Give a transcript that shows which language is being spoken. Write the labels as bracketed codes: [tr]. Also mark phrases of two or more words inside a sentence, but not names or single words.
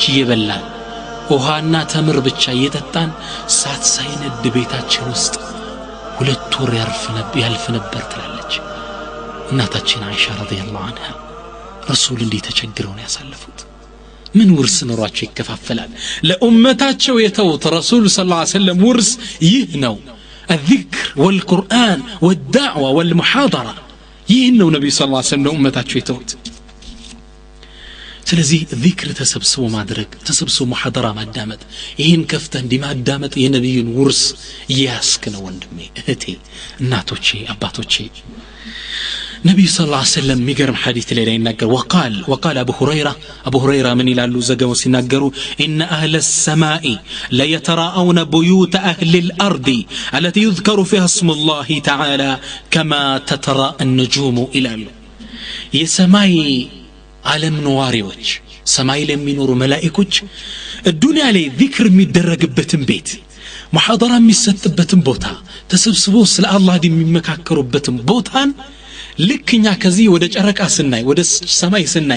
[am] እየበላን ውሃና ተምር ብቻ እየጠጣን ሳት ሳይነድ ቤታችን ውስጥ ሁለት ወር ያልፍ ነበር ትላለች እናታችን አይሻ [ar] رضي الله عنها [am] ረሱል እንዴት ተቸግረው ነው ያሳለፉት ምን ውርስ ኖሯቸው ይከፋፈላል ለኡመታቸው የተውት ረሱል [ar] صلى الله عليه وسلم [am] ውርስ ይህ ነው [ar] الذكر والقرآن والدعوة والمحاضرة [am] ይህን ነው ነብዩ [ar] صلى الله عليه وسلم [am] ኡመታቸው የተውት ስለዚህ ዚክር ተሰብስቦ ማድረግ ተሰብስቦ ሙሐደራ ማዳመጥ ይህን ከፍተህ እንዲማዳመጥ የነብዩን ውርስ ያስክ ነው ወንድሜ እህቴ እናቶቼ አባቶቼ ነብዩ [ar] صلى الله عليه وسلم [am] ሚገርም ሐዲስ ላይ ይናገር [ar] وقال ابو هريره من [am] ይላሉ ዘገው ሲናገሩ [ar] ان اهل السماء لا يتراءون بيوت اهل الارض التي يذكر فيها اسم الله تعالى كما تتراءى النجوم [am] ይላሉ የሰማይ ዓለም ነዋሪዎች ሰማይ ላይ የሚኖሩ መላእክቶች الدنيا ላይ ዚክር የሚደረግበትን ቤት ሙሐደራ የሚሰጥበትን ቦታ ተሰብስቦ ስለ አላህ የሚመካከሩበትን ቦታን ልክኛ ከዚህ ወደ ጨረቃ ስናይ ወደ ሰማይ ስናይ